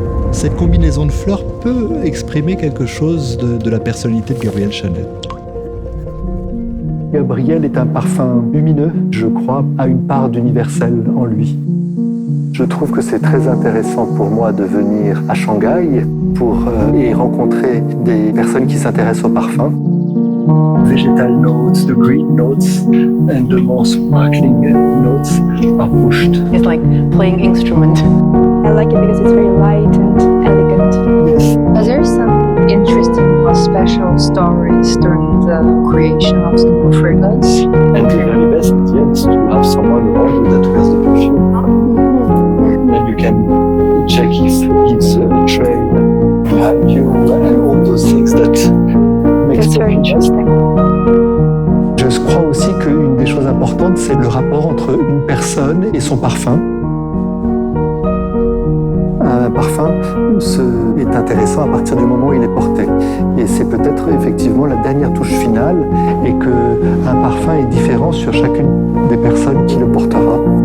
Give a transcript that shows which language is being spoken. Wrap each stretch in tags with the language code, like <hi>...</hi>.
<fr>Cette combinaison de fleurs peut exprimer quelque chose de la personnalité de Gabrielle Chanel. Gabrielle est un parfum lumineux, je crois, a une part d'universel en lui. Je trouve que c'est très intéressant pour moi de venir à Shanghai pour y rencontrer des personnes qui s'intéressent au parfum.</fr> <en>Vegetal notes, the green notes, and the more sparkling notes are pushed. It's like playing instrument. I like it because it's very light and elegant. Yes. Are there some interesting or special stories during the creation of the new fragrance? And the very best, yes, to have someone around you that wears the perfume. And you can check if it's a trail behind you and all those things that makes That's very interesting.</en> <fr>Je crois aussi qu'une des choses importantes, c'est le rapport entre une personne et son parfum. Un parfum est intéressant à partir du moment où il est porté. Et c'est peut-être effectivement la dernière touche finale et qu'un parfum est différent sur chacune des personnes qui le portera.</fr>